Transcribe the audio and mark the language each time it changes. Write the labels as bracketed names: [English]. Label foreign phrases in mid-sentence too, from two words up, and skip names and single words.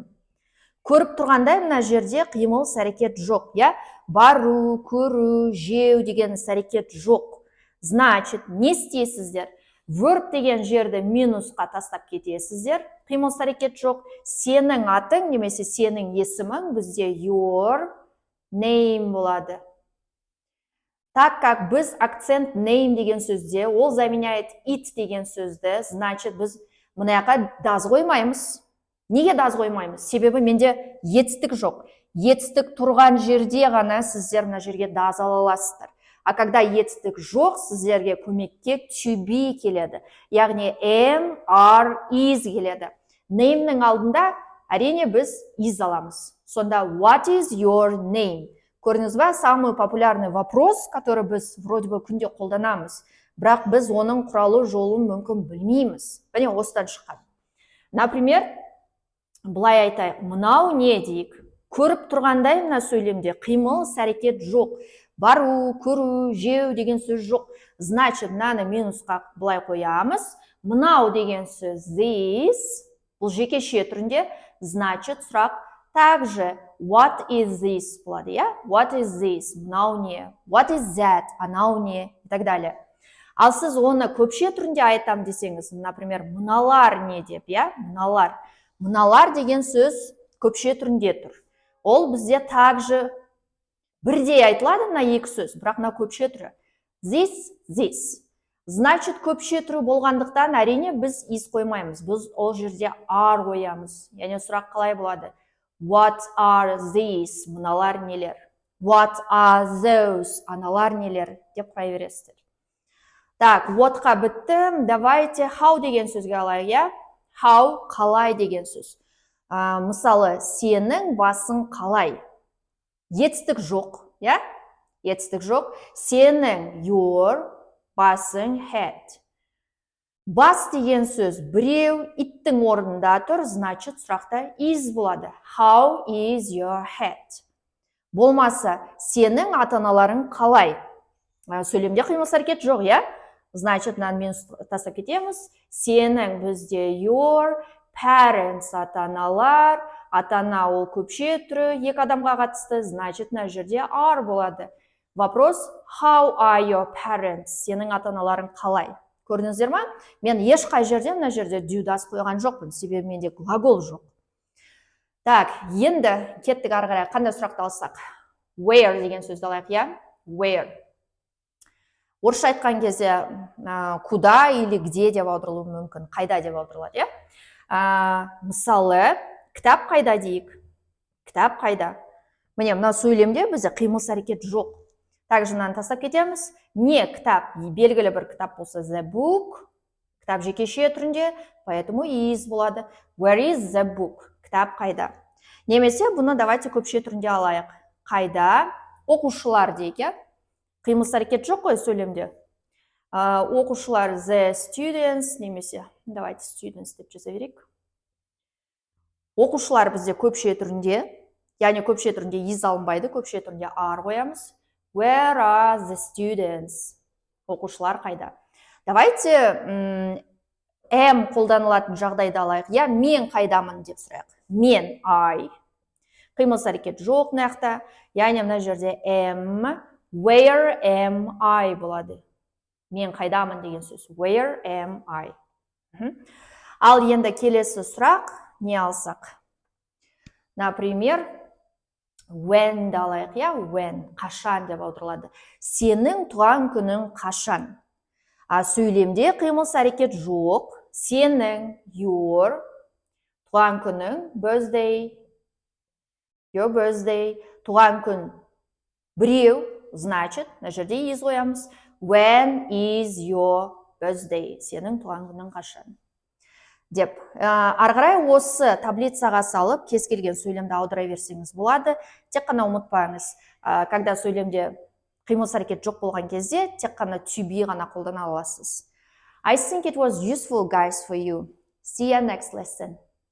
[Kazakh] Көріп тұрғандай, мына жерде қимыл әрекет жоқ, бару, көру, жеу деген әрекет жоқ. Значит, не істейсіздер? Verb деген жерді минусқа тастап кетесіздер. Қимыл әрекет жоқ. Сенің атың немесе сенің есімің бізде [English] your name [Kazakh] болады. [Russian] Так как [Kazakh] біз акцент name деген сөзде, ол заменяет it деген сөзді, значит, біз мұнаяқа does қоймаймыз. Неге does қоймаймыз? Себебі менде етістік жоқ. Етістік тұрған жерде ғана сіздер мына жерге does ала аласыздар. [Russian] А когда [Kazakh] етістік жоқ, сіздерге көмекке [English] to be [Kazakh] келеді. Яғни [English] am, are, is [Kazakh] келеді. Name'нің алдында әрине біз is аламыз. [English] Сонда what is your name? [Kazakh] Көрдіңіз ба, [Russian] самый популярный вопрос, который біз вроде бы [Kazakh] күнде қолданамыз, бірақ біз оның құралы жолын мүмкін білмейміз. Міне осыдан шыққан. Например, былай айтайық, мынау не дейік? Көріп тұрғандай мына сөйлемде қимыл әрекет жоқ. Бару, көру, жеу деген сөз жоқ. Значит, мынаны минусқа былай қоямыз. Мынау деген сөз this, бұл жекеше түрінде, значит, сұрақ также [English] what is this [Kazakh] болады, [English] What is this? [Kazakh] Мынау не? [English] What is that? [Kazakh] Анау не? [Russian] И так далее. [Kazakh] Ал сіз оны көпше түрінде айтам десеңіз, например, мыналар не деп, Мыналар. Мыналар деген сөз көпше түрінде тұр. Ол бізде также бірдей айтылады мына екі сөз, бірақ мына көпше түрі. [English] This. [Kazakh] Значит, көпше түрі болғандықтан әрине біз is қоймаймыз. Біз ол жерде are қоямыз. Яғни сұрақ қалай болады? [English] What are these? [Kazakh] Мыналар нелер? [English] What are those? [Kazakh] Аналар нелер? Деп құрай бересіздер. Так, whatқа бітті. Давайте how деген сөзге алайық, How, қалай деген сөз. Мысалы, сенің басың қалай? Етістік жоқ, Етістік жоқ. Сенің your, басың head. Бас деген сөз біреу иттің орнында тұр, значит, сұрақта is болады. [English] How is your head? [Kazakh] Болмаса, сенің ата-аналарың қалай? Сөйлемде қимыл әрекет жоқ, Значит, мынаны мен тастап кетеміз. Сенің бізде [English] your parents [Kazakh] ата-аналар, ата-ана ол көпше түрі, екі адамға қатысты, значит, мына жерде are болады. [Russian] Вопрос, [English] how are your parents? [Kazakh] Сенің ата-аналарың қалай? Көрдіңіздер ма? Мен ешқай жерде мына жерде [English] do, does [Kazakh] қойған жоқпын, себебі менде глагол жоқ. Так, енді кеттік ары қарай. Қандай сұрақты алсақ? Where деген сөзді алайық, Where. Орысша айтқан кезде [Russian] куда или где [Kazakh] деп аударылуы мүмкін, қайда деп аударылады, Мысалы, кітап қайда дейік? Кітап қайда? Міне, мына сөйлемде бізде қимыл әрекет жоқ. Также мынаны тастап кетеміз. Не кітап, белгілі бір кітап болса [English] the book, [Kazakh] кітап жекеше түрінде, поэтому is болады. [English] Where is the book? [Kazakh] Кітап қайда? Немесе бұны давайте көпше түрінде алайық. Қайда? Оқушылар дейік, Қимыл әрекет жоқ қой сөйлемде. Оқушылар [English] the students, [Kazakh] немесе давайте students деп жаза берейік. Оқушылар бізде көпше түрінде, яғни көпше түрінде is алынбайды, көпше түрінде are қоямыз. [English] Where are the students? [Kazakh] Оқушылар қайда? Давайте am қолданылатын жағдайда алайық. Мен қайдамын деп сұрайық. Мен, I. Қимыл әрекет жоқ мынаяқта. Яғни мына жерде am, [English] where am I [Kazakh] болады. Мен қайдамын деген сөз. [English] Where am I? [Kazakh] Ал енді келесі сұрақ не алсақ? Например, when алайық, when, қашан деп аударылады. Сенің туған күнің қашан? Сөйлемде қимыл әрекет жоқ. Сенің, your, туған күнің, [English] birthday, your birthday, [Kazakh] туған күн, біреу, значит, мына жерде is қоямыз. [English] When is your birthday? [Kazakh] Сенің туған күнің қашан? Деп. Арғарай осы таблицаға салып, кез келген сөйлемді аудара берсеңіз болады. Тек қана ұмытпаңыз, когда сөйлемде қимыл әрекет жоқ болған кезде, тек қана [English] to be [Kazakh] ғана қолдана аласыз. [English] I think it was useful, guys, for you. See you next lesson.